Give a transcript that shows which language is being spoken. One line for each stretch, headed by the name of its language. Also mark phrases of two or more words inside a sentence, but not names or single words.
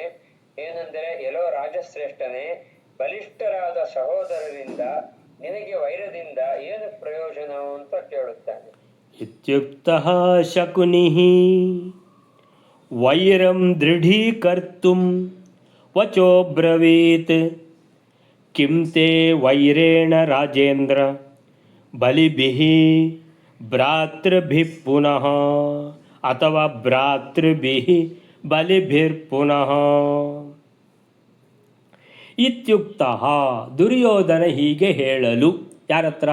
Kannada: ಏನೆಂದರೆ, ಎಲ್ಲೋ ರಾಜಶ್ರೇಷ್ಠನೇ, ಬಲಿಷ್ಠರಾದ ಸಹೋದರರಿಂದ ನಿನಗೆ ವೈರದಿಂದ ಏನು ಪ್ರಯೋಜನ ಅಂತ ಕೇಳುತ್ತಾನೆ.
Sanskrit: ಇತ್ಯುಕ್ತಃ ಶಕುನಿಃ ವೈರಂ ದೃಢೀಕರ್ತುಂ ವಚೋ ಬ್ರವೀತ್ ಕಿಂ ತೇ ವೈರೇಣ ರಾಜೇಂದ್ರ ಬಲಿಭಿಃ ಭ್ರಾತೃಭಿಃ ಪುನಃ ಅಥವಾ ಭ್ರಾತೃಭಿಃ ಬಲಿಭಿರ್ಪುನಃ.
Kannada: ಇತ್ಯುಕ್ತಃ ದುರ್ಯೋಧನ ಹೀಗೆ ಹೇಳಲು, ಯಾರತ್ರ?